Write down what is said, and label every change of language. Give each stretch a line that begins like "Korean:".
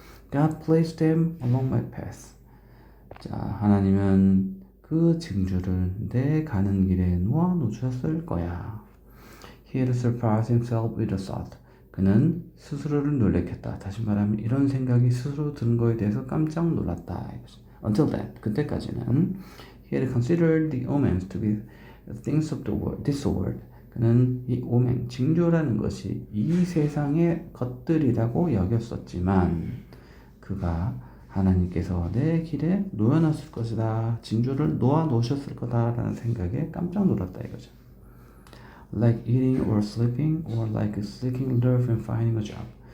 English: God placed them along my path.
Korean: 자, 하나님은 그 징조를 내 가는 길에 놓아 놓으셨을 거야.
English: He had surprised himself with a thought.
Korean: 그는 스스로를 놀래켰다. 다시 말하면 이런 생각이 스스로 드는 거에 대해서 깜짝 놀랐다.
English: Until then,
Korean: 그때까지는
English: he had considered the omens to be things of the world, this world.
Korean: 그는 이 오멘, 징조라는 것이 이 세상의 것들이라고 여겼었지만 그가 하나님께서 내 길에 놓여놨을 것이다. 징조를 놓아 놓으셨을 거다라는 생각에 깜짝 놀랐다 이거죠.
English: Like eating or sleeping or like seeking love and finding a job.